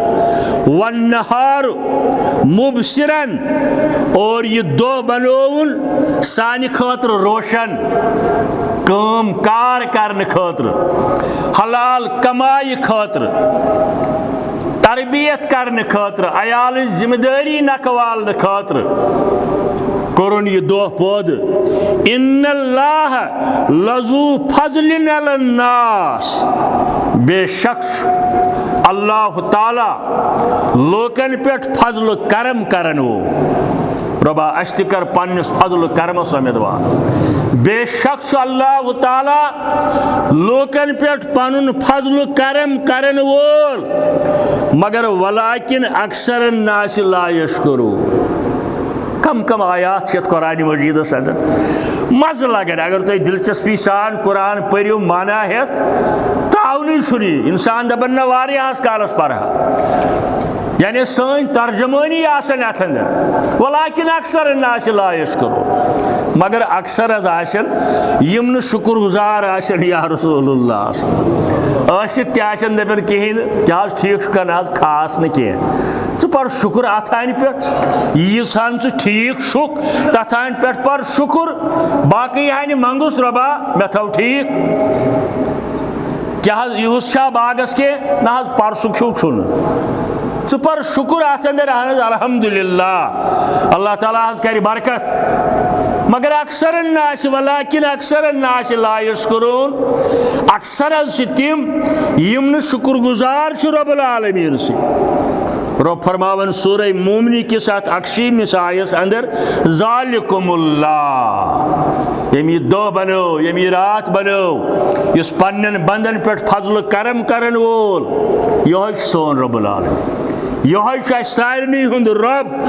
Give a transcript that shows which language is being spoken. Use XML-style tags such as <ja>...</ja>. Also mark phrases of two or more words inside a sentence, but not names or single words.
<ar>والنہار مبصرن</ar> <ks>اور یہ دۄہ بنووُن سانہِ خٲطرٕ روشن کٲم کار کرنہٕ خٲطرٕ حلال کمایہِ خٲطرٕ تربیت کرنہٕ خٲطرٕ عیالٕچ ذمہٕ دٲری نکھٕ والنہٕ خٲطرٕ کوٚرُن یہِ دۄہ پٲدٕ</ks> <ar>اِنَّ اللّٰهَ لَذُو فَضْلٍ عَلَى النَّاسِ</ar> <ks>بے شک اللہ تعالیٰ لوکن پٮ۪ٹھ فضل کرم کرن وول رۄبا اَسہِ تہِ کر پننِس فضل کرمس اُمیدوار بے شک اللہ تعالیٰ لوکن پٮ۪ٹھ پنُن فضل کرم کرن وول مگر ولیکن</ks> <ar>اکثر الناس لا یشکرون</ar> <ks>کم کم آیات چھِ قرآن مجیدس اندر مزٕ لگان اگر تُہۍ دلچسپی سان قرآن پٔرِو مانا ہٮ۪تھ تاونٕے چھُنہٕ یہِ انسان دپان نہ واریاہس کالس پرہا یعنی سٲنۍ ترجمٲنی آسان اتھ اندر ولیکن</ks> <ar>اکثر الناس لا یشکرون</ar> <ks>مگر اکثر حظ آسن یم نہٕ شکر گزار آسن</ks> <ar>یا رسول اللہ</ar> <ks>ٲسِتھ تہِ آسن دپان کہیٖنۍ نہٕ کیٛاہ حظ ٹھیٖک چھُکھا نہ حظ خاص نہٕ کینٛہہ ژٕ پر شکر اتھ ہانہِ پٮ۪ٹھ ییٖژ ہن ژٕ ٹھیٖک چھُکھ تتھ ہانہِ پٮ۪ٹھ پر شکر باقٕے ہانہِ منگُس رۄبا مےٚ تھٲو ٹھیٖک کیٛاہ حظ یِہُس چھا باغس کینٛہہ نہ حظ پرسُک ہیوٗ چھُنہٕ ژٕ پر شکر اتھ اندر اہن حظ الحمدللہ اللہ تعالیٰ حظ کرِ برکت مگر</ks> <ar>اکثر الناس</ar> <ks>ولیکن</ks> <ar>اکثر الناس لا یشکرون</ar> <ks>اکثر حظ چھِ تِم یِم نہٕ شکر گزار چھِ رب العالمیٖن سٕنٛدۍ رب فرماون سورہ مومنی کِس اتھ 61 آیس اندر</ks> <ar>ذالکم اللہ</ar> <ks>ییٚمۍ یہِ دۄہ بنٲو ییٚمۍ یہِ رات بنٲو یُس پننٮ۪ن بندن پٮ۪ٹھ فضل کرم کرن وول یہوے چھُ سون رب العالمیٖن یہوے چھُ اسہِ سارنٕے ہُنٛد رب</ks>